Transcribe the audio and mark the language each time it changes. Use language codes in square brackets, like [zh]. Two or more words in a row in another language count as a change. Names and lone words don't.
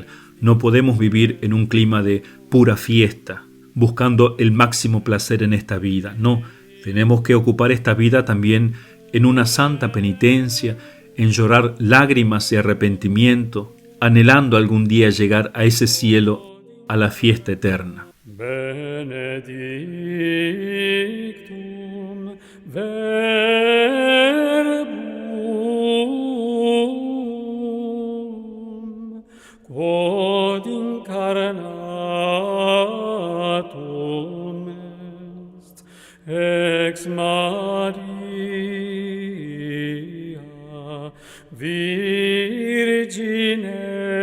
[es] No podemos vivir en un clima de pura fiesta, buscando el máximo placer en esta vida. No, tenemos que ocupar esta vida también en una santa penitencia, en llorar lágrimas de arrepentimiento, anhelando algún día llegar a ese cielo, a la fiesta eterna. [la] Benedictum verbum quod incarnatum est ex Maria Virgine